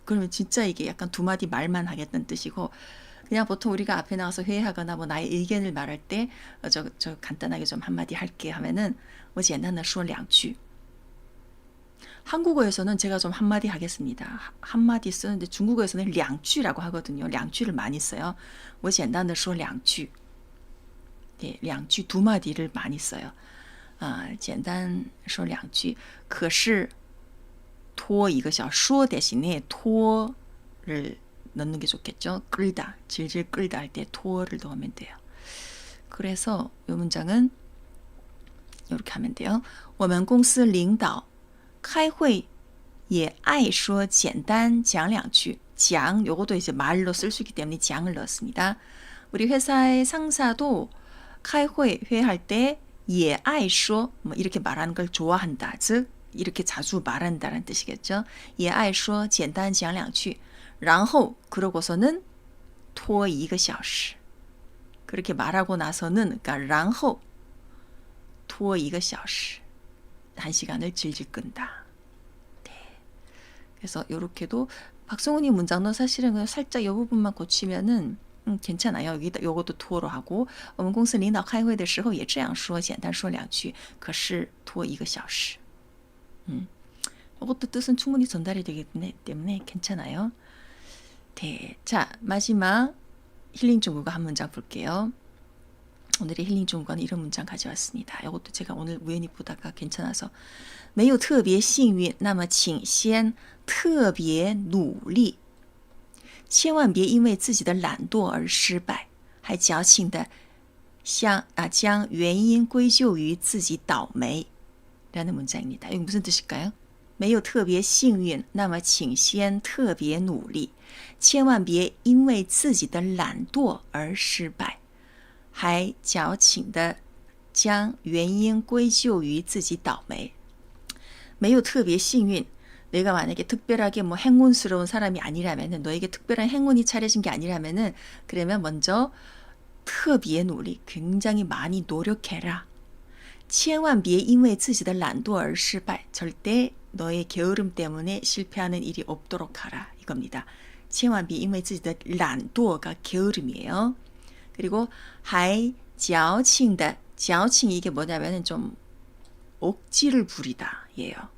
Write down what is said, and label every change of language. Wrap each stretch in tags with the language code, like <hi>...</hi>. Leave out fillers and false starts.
<ko>그러면 진짜 이게 약간 2마디 말만 하겠다는 뜻이고 그냥 보통 우리가 앞에 나가서 회의하거나 뭐 나의 의견을 말할 때 저 간단하게 좀 한마디 할게 하면은</ko> <zh>我简单的说两句</zh> <ko>한국어에서는 제가 좀 한마디 하겠습니다. 한마디 쓰는데 중국어에서는 2句라고 하거든요. 2句를 많이 써요.</ko> <zh>我简单的说两句</zh> <ko>네, 2句 2마디를 많이 써요.</ko> <zh>简单说两句可是拖1个小时说</zh> <ko>대신에拖를 넣는 게 좋겠죠. 끌다, 질질 끌다 할 때拖를 넣으면 돼요. 그래서 이 문장은 이렇게 하면 돼요.</ko> <zh>我们公司领导开会也爱说简单讲两句</zh> <ko>장, 요것도 이제 말로 쓸 수 있기 때문에 장을 넣었습니다. 우리 회사의 상사도</ko> <zh>开会</zh> <ko>회할 때</ko> <zh>也爱说</zh> <ko>뭐 이렇게 말하는 걸 좋아한다. 즉 이렇게 자주 말한다라는 뜻이겠죠.</ko> <zh>也爱说简单讲两句. 然后</zh> <ko>그러고서는</ko> <zh>拖一个小时.</zh> <ko>그렇게 말하고 나서는 그러니까</ko> <zh>然后拖一个小时.</zh> <ko>1시간을 질질 끈다. 네. 그래서 요렇게도 박성훈이 문장도 사실은 그냥 살짝 이 부분만 고치면은 괜찮아요. 여기다 요것도 투어로 하고</ko> <zh>我们公司领导开会的时候也这样说简单说两句可是拖一个小时</zh> <ko>이것도 뜻은 충분히 전달이 되기 때문에 괜찮아요. 네, 자 마지막 힐링 중국어 한 문장 볼게요. 오늘의 힐링 중국어는 이런 문장 가져왔습니다. 이것도 제가 오늘 우연히 보다가 괜찮아서</ko> <zh>没有特别幸运那么请先特别努力千万别因为自己的懒惰而失败还矫情的将原因归咎于自己倒霉</zh> <ko>라는 문장입니다.이게 무슨 뜻일까요?</ko> <zh>没有特别幸运那么请先特别努力千万别因为自己的懒惰而失败还矫情的将原因归咎于自己倒霉没有特别幸运</zh> <ko>내가 만약에 특별하게 뭐 행운스러운 사람이 아니라면은 너에게 특별한 행운이 차려진 게 아니라면은 그러면 먼저</ko> <zh>特别努力</zh> <ko>굉장히 많이 노력해라.</ko> <zh>千万别因为自己的懒惰而失败</zh> <ko>절대 너의 게으름 때문에 실패하는 일이 없도록 하라 이겁니다.</ko> <zh>千万别因为自己的懒惰</zh> <ko>가 게으름이에요. 그리고</ko> <zh>还矫情的</zh> <ko>矫情 이게 뭐냐면은 좀 억지를 부리다 예요.</ko>